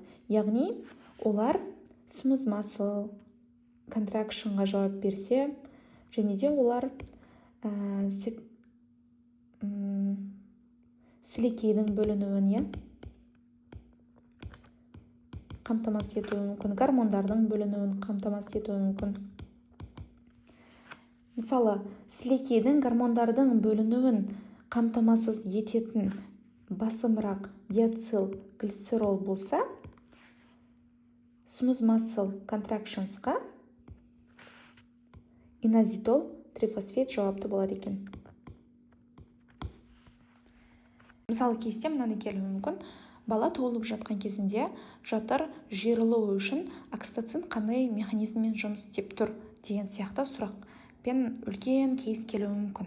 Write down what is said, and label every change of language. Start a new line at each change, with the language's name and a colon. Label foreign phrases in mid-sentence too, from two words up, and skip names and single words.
Kazakh: Яғни олар
English: smooth muscle contraction
Kazakh: жауап берсе, және де олар сілекейдің бөлінуін қамтамасыз етуі мүмкін, гормондардың бөлінуін қамтамасыз етуі мүмкін. Мысалы, сілекейдің гормондардың бөлінуін қамтамасыз ететін басымырақ диацил глицерол болса,
English: smooth muscle contractionsқа
Kazakh: инозитол трифосфейт жауапты болады екен. Мысалы, кейсте мынаны келуі мүмкін. Бала туылып жатқан кезінде жатыр жиырылуы үшін окситоцин қандай механизммен жұмыс істеп тұр деген сияқты сұрақпен үлкен кейс келуі мүмкін.